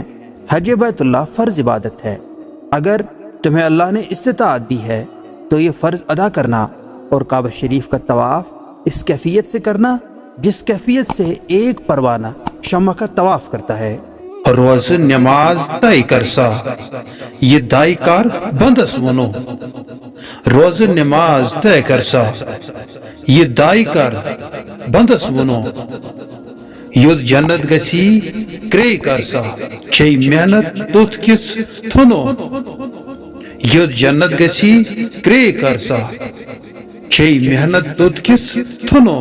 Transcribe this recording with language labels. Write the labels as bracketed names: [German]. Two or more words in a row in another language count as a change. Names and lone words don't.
[Hindi] हज बैतुल्लाह फ़र्ज़ इबादत है। अगर तुम्हें अल्लाह ने इस्तिताअत दी है तो ये फ़र्ज़ अदा करना और काबा शरीफ का तवाफ़ इस कैफियत से करना जिस कैफियत से एक परवाना शम्मा का तवाफ़ करता है। [Kashmiri] रोज नमाज तय कर सा ये दाई कार बंदस वनो। रोज नमाज तय कर सा ये दाई कर बंदस वनो। युद्ध जन्नत गसी क्रे कर सा छे मेहनत तुत किस थुनो। युद्ध जन्नत गसी क्रे कर सा छे मेहनत तुत किस थुनो।